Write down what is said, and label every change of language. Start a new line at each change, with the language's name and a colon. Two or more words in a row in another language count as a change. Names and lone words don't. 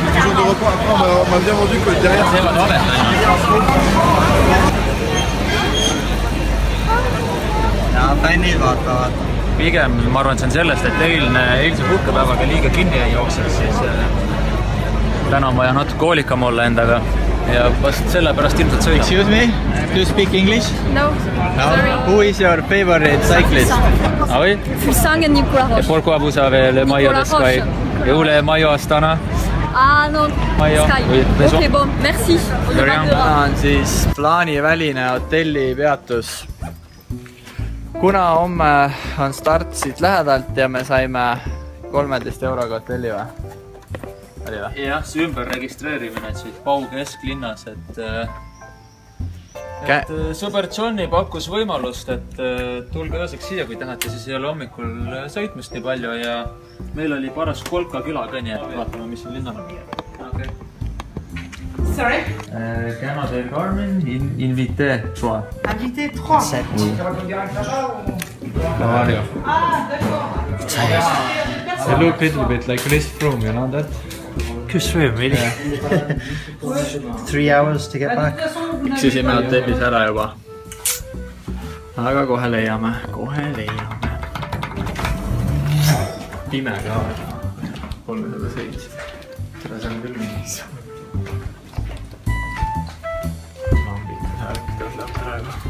Estonian: Teevad valet ainult. Ja fännid vaatavad. Pigem ma arvan, see on sellest, et eilse puhkepäevaga liiga kinni ei jookseks, siis täna on vaja natuke hoolikam olla endaga. Ja vast sellepärast ilmselt sõidab.
English: Excuse me, do you speak English? No, sorry. Who is your favorite cyclist?
French: Ah oui? Fusang et Nicolas Roche. Et pourquoi vous avez le maillot de Sky? Et où le maillot Astana? Ah non, Sky. Ok, bon, merci.
Estonian: Täna on siis plaaniväline hotellipeatus. Kuna homme on start siit lähedalt ja me saime 13 euroga hotelli või? Jah, see ümber registreerimine siit Pau kesklinnas, et sõber Johnny pakkus võimalust, et tulge ööseks siia, kui tahate, siis ei ole hommikul sõitmist nii palju ja meil oli paras Kolka küla ka, nii et vaatame, mis siin linnal on.
French: Sorry? Canada Garmin, invité 3. Invité 3? 7. Mario. Ah, d'accord.
English: They look a little bit like Chris Froome, you know that? Chris Froome, really? 3 hours to get back.
Estonian: Üksisime hotellis ära juba. Aga kohe leiame. Pime ka. 307. Tere, see on küll mingi lambitud häälik tõstab praegu.